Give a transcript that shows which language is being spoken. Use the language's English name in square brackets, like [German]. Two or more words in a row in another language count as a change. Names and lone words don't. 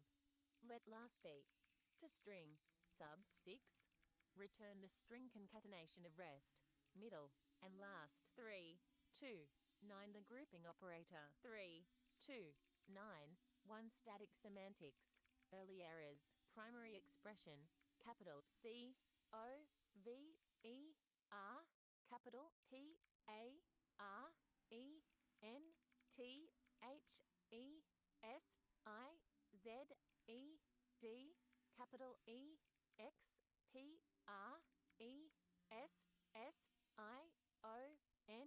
[English] Let last be. To string, sub. 6. Return the string concatenation of rest, middle, and last. 3, 2, 9. The grouping operator. 3, 2, 9. 1. Static semantics. Early errors. Primary expression. Capital C O V E R. Capital P A R E N T H E S I Z E D. Capital E X P R E S S I O N.